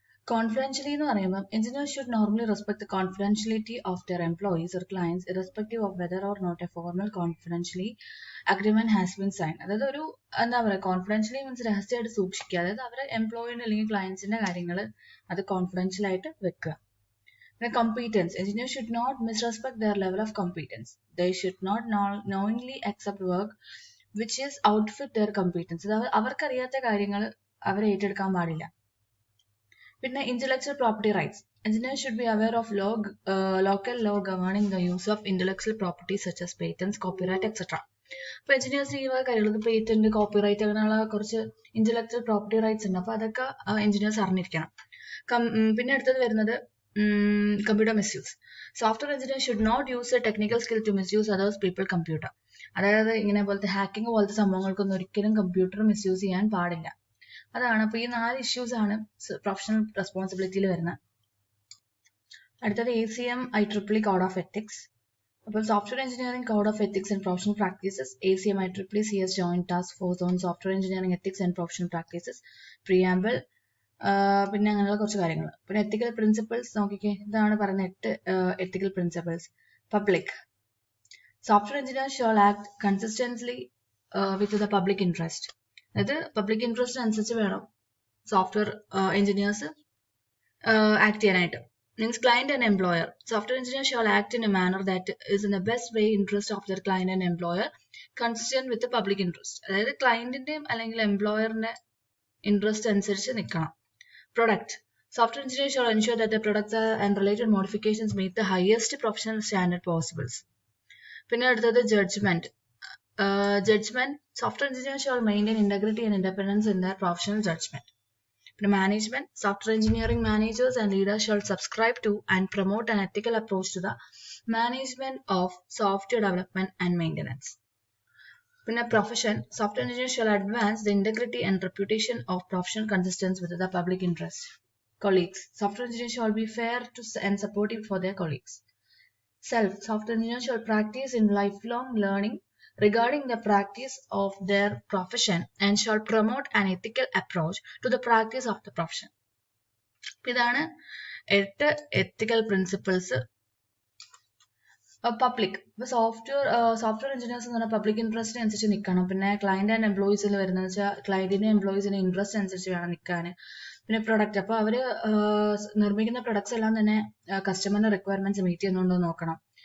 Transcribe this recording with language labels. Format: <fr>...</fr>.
<en>Confidentially</en> <ml>എന്ന് പറയുമ്പോൾ</ml> <en>engineers should normally respect the confidentiality of their employees or clients irrespective of whether or not a formal confidentiality agreement has been signed.</en> <ml>അതായത് ഒരു എന്താ പറയുക, കോൺഫിഡൻഷ്യലി means രഹസ്യമായിട്ട് സൂക്ഷിക്കുക. അതായത് അവരെ എംപ്ലോയിന്റെ അല്ലെങ്കിൽ ക്ലയൻസിന്റെ കാര്യങ്ങൾ അത് കോൺഫിഡൻഷ്യൽ ആയിട്ട് വെക്കുക. പിന്നെ competence.</ml> <en>Engineers should not misrespect their level of competence. They should not knowingly accept work which is outfit their competence.</en> <ml>അതായത് അവർക്കറിയാത്ത കാര്യങ്ങൾ അവർ ഏറ്റെടുക്കാൻ പാടില്ല. പിന്നെ</ml> <en>intellectual property rights. Engineers should be aware of local law governing the use of intellectual property such as patents, copyright, etc.</en> <ml>അപ്പോൾ എഞ്ചിനീയേഴ്സിന് ഈ കാര്യങ്ങൾ patent, copyright അങ്ങനെയുള്ള കുറച്ച് ഇന്റലക്ച്വൽ പ്രോപ്പർട്ടി റൈറ്റ്സ് ഉണ്ട്. അപ്പോൾ അതൊക്കെ എഞ്ചിനീയേഴ്സ് അറിഞ്ഞിരിക്കണം. പിന്നെ അടുത്തത് വരുന്നത് computer misuse.</ml> <en>Software engineer should not use a technical skill to misuse others people computer.</en> <ml>അതായത് ഇങ്ങനെ പോലത്തെ ഹാക്കിംഗ് പോലത്തെ സംഭവങ്ങൾക്കൊന്നും ഒരിക്കലും കമ്പ്യൂട്ടർ മിസ്യൂസ് ചെയ്യാൻ പാടില്ല. അതാണ്. അപ്പോൾ ഈ 4 ഇഷ്യൂസ് ആണ് പ്രൊഫഷണൽ റെസ്പോൺസിബിലിറ്റിയിൽ വരുന്നത്. അടുത്തത്</ml> <en>ACM IEEE code of ethics.</en> <ml>അപ്പോൾ</ml> <en>software engineering code of ethics and professional practices, ACM IEEE CS joint task force on software engineering ethics and professional practices, preamble,</en> <ml>പിന്നെ അങ്ങനെയുള്ള കുറച്ച് കാര്യങ്ങൾ. പിന്നെ എത്തിക്കൽ പ്രിൻസിപ്പിൾസ് നോക്കിക്കേ, ഇതാണ് പറയുന്ന 8 എത്തിക്കൽ principles. Public.</ml> <en>Software engineer shall act consistently with the public interest.</en> <ml>അതായത് public interest അനുസരിച്ച് വേണം സോഫ്റ്റ്വെയർ എഞ്ചിനീയേഴ്സ് ആക്ട് ചെയ്യാനായിട്ട്.</ml> <en>Means client and employer. Software engineer shall act in a manner that is in the best way interest of their client and employer, consistent with the public interest.</en> <ml>അതായത് ക്ലയന്റിന്റെയും അല്ലെങ്കിൽ എംപ്ലോയറിന്റെ interest അനുസരിച്ച് നിൽക്കണം.</ml> <en>Product. Software engineer shall ensure that the products and related modifications meet the highest professional standard possible.</en> <ml>പിന്നെ അടുത്തത് judgment.</ml> <en>Judgment. Software engineer shall maintain integrity and independence in their professional judgment. Management. Software engineering managers and leaders shall subscribe to and promote an ethical approach to the management of software development and maintenance. Profession. Software engineers shall advance the integrity and reputation of professional consistence with the public interest. Colleagues. Software engineers shall be fair to and supportive for their colleagues. Self. Software engineers shall practice in lifelong learning regarding the practice of their profession and shall promote an ethical approach to the practice of the profession.</en> <ml>ഇതാണ് 8 ethical principles. Public ഇപ്പൊ software engineers എന്ന് പറഞ്ഞാൽ public interest അനുസരിച്ച് നിൽക്കണം. പിന്നെ client and എംപ്ലോയീസിൽ വരുന്നത് വെച്ചാൽ ക്ലയന്റിന്റെ എംപ്ലോയീസിന്റെ interest അനുസരിച്ച് വേണം നിൽക്കാൻ. പിന്നെ പ്രൊഡക്റ്റ്, അപ്പൊ അവര് നിർമ്മിക്കുന്ന പ്രൊഡക്ട്സ് എല്ലാം തന്നെ കസ്റ്റമറിന്റെ റിക്വയർമെന്റ്സ് മീറ്റ് ചെയ്യുന്നുണ്ടോ നോക്കണം.</ml>